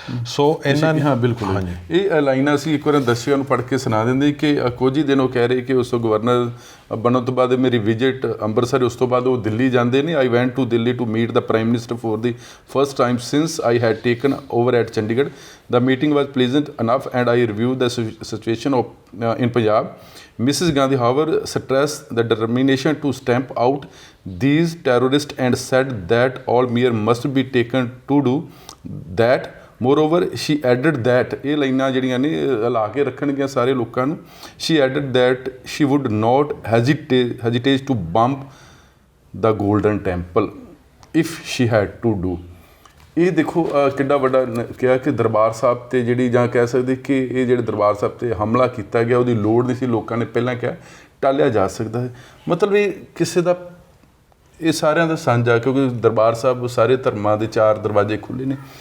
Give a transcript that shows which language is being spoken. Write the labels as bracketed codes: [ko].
[pa] ਸੋ ਇਹਨਾਂ ਨੇ ਹਾਂ ਬਿਲਕੁਲ ਇਹ ਲਾਈਨਾਂ ਅਸੀਂ ਇੱਕ ਵਾਰ ਦਰਸ਼ਕਾਂ ਨੂੰ ਪੜ੍ਹ ਕੇ ਸੁਣਾ ਦਿੰਦੇ ਕਿ ਕੁਝ ਹੀ ਦਿਨ ਉਹ ਕਹਿ ਰਹੇ ਕਿ ਉਸ ਤੋਂ ਗਵਰਨਰ ਬਣਨ ਤੋਂ ਬਾਅਦ ਮੇਰੀ ਵਿਜ਼ਿਟ ਅੰਮ੍ਰਿਤਸਰ, ਉਸ ਤੋਂ ਬਾਅਦ ਉਹ ਦਿੱਲੀ ਜਾਂਦੇ ਨੇ। [en] I went to Delhi to meet the prime minister for the first time since I had taken over at Chandigarh. The meeting was pleasant enough and I reviewed the situation in Punjab. Mrs. Gandhi, however, stressed the determination to stamp out these terrorists and said that all measures must be taken to do that. Moreover, she added that [pa] ਇਹ ਲਾਈਨਾਂ ਜਿਹੜੀਆਂ ਨੇ ਲਾ ਕੇ ਰੱਖਣਗੀਆਂ ਸਾਰੇ ਲੋਕਾਂ ਨੂੰ। [en] She added that she would not hesitate to bomb the Golden Temple if she had to do. [pa] ਇਹ ਦੇਖੋ ਕਿੱਡਾ ਵੱਡਾ ਕਿਹਾ ਕਿ ਦਰਬਾਰ ਸਾਹਿਬ 'ਤੇ ਜਿਹੜੀ ਜਾਂ ਕਹਿ ਸਕਦੇ ਕਿ ਇਹ ਜਿਹੜੇ ਦਰਬਾਰ ਸਾਹਿਬ 'ਤੇ ਹਮਲਾ ਕੀਤਾ ਗਿਆ ਉਹਦੀ ਲੋੜ ਨਹੀਂ ਸੀ, ਲੋਕਾਂ ਨੇ ਪਹਿਲਾਂ ਕਿਹਾ ਟਾਲਿਆ ਜਾ ਸਕਦਾ ਹੈ। ਮਤਲਬ ਇਹ ਕਿਸੇ ਦਾ ਇਹ ਸਾਰਿਆਂ ਦਾ ਸਾਂਝਾ, ਕਿਉਂਕਿ ਦਰਬਾਰ ਸਾਹਿਬ ਸਾਰੇ ਧਰਮਾਂ ਦੇ 4 ਦਰਵਾਜ਼ੇ ਖੁੱਲ੍ਹੇ ਨੇ।